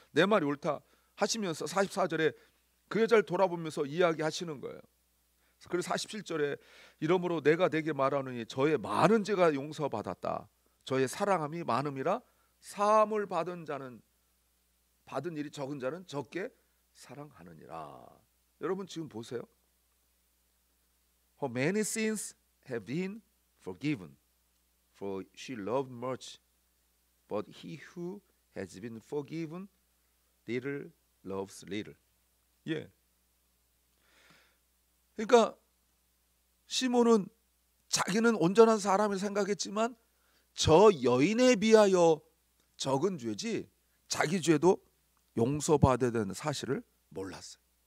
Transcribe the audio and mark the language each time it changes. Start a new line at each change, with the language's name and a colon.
Korean: 내 말이 옳다 하시면서 44절에 그 여자를 돌아보면서 이야기하시는 거예요. 그리고 47절에 이러므로 내가 내게 말하노니 저의 많은 죄가 용서받았다. 저의 사랑함이 많음이라 사함을 받은 자는 받은 일이 적은 자는 적게 사랑하느니라. 여러분 지금 보세요.
English: Her many sins have been forgiven, for she loved much. But he who has been forgiven little loves little.
Korean: 예. 그러니까 시몬은 자기는 온전한 사람을 생각했지만 저 여인에 비하여 적은 죄지 자기 죄도 용서받아야 되는 사실을 몰랐어요.